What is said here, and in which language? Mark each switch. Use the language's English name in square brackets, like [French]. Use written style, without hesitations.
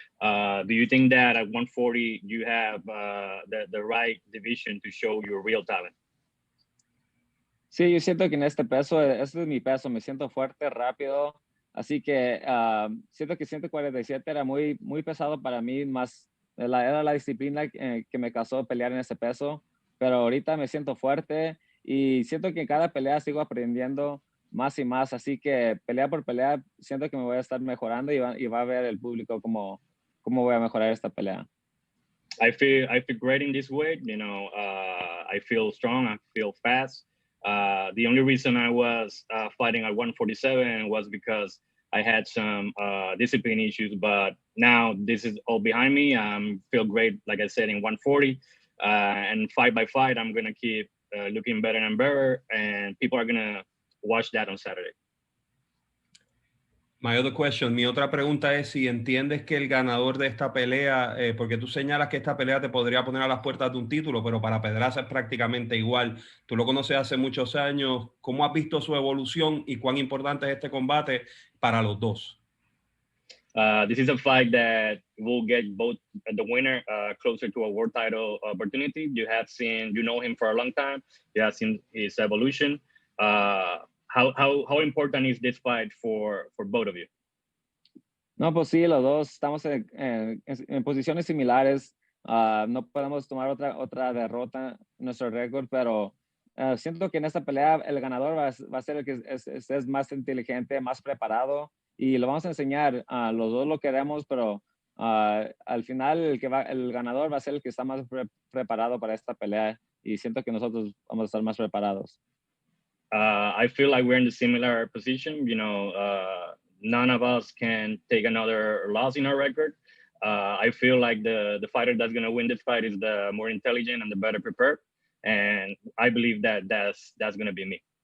[English] Do you think that at 140 you have the right division to show your real talent? [Spanish] Sí, yo siento que en este peso, este es mi peso, me siento fuerte, rápido, así que siento que 147 era muy pesado para mí, más era la disciplina que me causó pelear en ese peso, pero ahorita me siento fuerte y siento que en cada pelea sigo aprendiendo más y más, así que pelea por pelea siento que me voy a estar mejorando y va a ver el público cómo voy a mejorar esta pelea. [English] I feel great in this weight. I feel strong. I feel fast. The only reason I was fighting at 147 was because I had some discipline issues, but now this is all behind me. I feel great, like I said, in 140. And fight by fight, I'm going to keep looking better and better, and people are going to watch that on Saturday. My other question, [Spanish] mi otra pregunta es si entiendes que el ganador de esta pelea, porque tú señalas que esta pelea te podría poner a las puertas de un título, pero para Pedraza es prácticamente igual. Tú lo conoces hace muchos años. ¿Cómo has visto su evolución y cuán importante es este combate para los dos? [English] This is a fight that will get both the winner closer to a world title opportunity. You know him for a long time. You have seen his evolution. How important is this fight for both of you? [Spanish] No, pues sí, los dos estamos en posiciones similares. No podemos tomar otra derrota en nuestro récord, pero siento que en esta pelea el ganador va a ser el que es más inteligente, más preparado, y lo vamos a enseñar. Los dos lo queremos, pero al final el ganador va a ser el que está más preparado para esta pelea, y siento que nosotros vamos a estar más preparados. [English] I feel like we're in the similar position. None of us can take another loss in our record. I feel like the fighter that's going to win this fight is the more intelligent and the better prepared. And I believe that's going to be me.